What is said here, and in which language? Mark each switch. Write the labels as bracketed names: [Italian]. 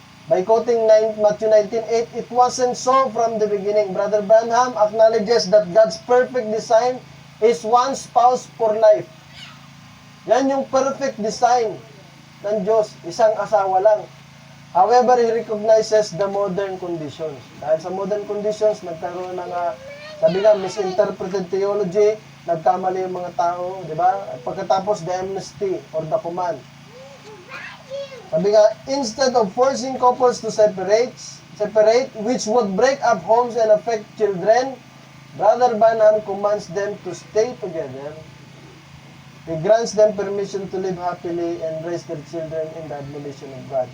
[English] By quoting Matthew 19:8, it wasn't so from the beginning. Brother Branham acknowledges that God's perfect design is one spouse for life. [Filipino] Yan yung [English] perfect design [Filipino] ng Diyos, isang asawa lang. [English] However, he recognizes the modern conditions. [Filipino] Dahil sa [English] modern conditions, [Filipino] nagkaroon ng, sabi nga, [English] misinterpreted theology, [Filipino] nagkamali yung mga tao, di ba? At pagkatapos, [English] the amnesty or the command. [Filipino] Sabi nga, [English] instead of forcing couples to separate, which would break up homes and affect children, Brother Branham commands them to stay together. He grants them permission to live happily and raise their children in the admonition of God.